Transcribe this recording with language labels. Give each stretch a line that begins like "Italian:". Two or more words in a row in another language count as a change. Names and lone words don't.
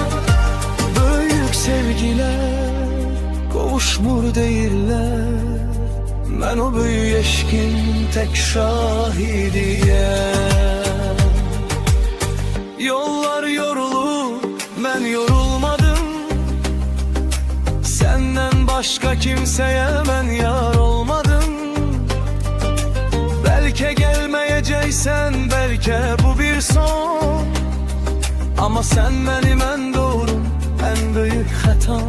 Azerbaijani: Böyük sevgilər qovuşmur deyirlər, mən o böyük eşkin tek şahidiyəm. Yollar yorulur, mən yorulmadım,
Turkish: senden başka kimseye mən yar olmadım. Belki gelmeyeceksen, belki bu bir son, ama sen benim en doğrum, en büyük hatam.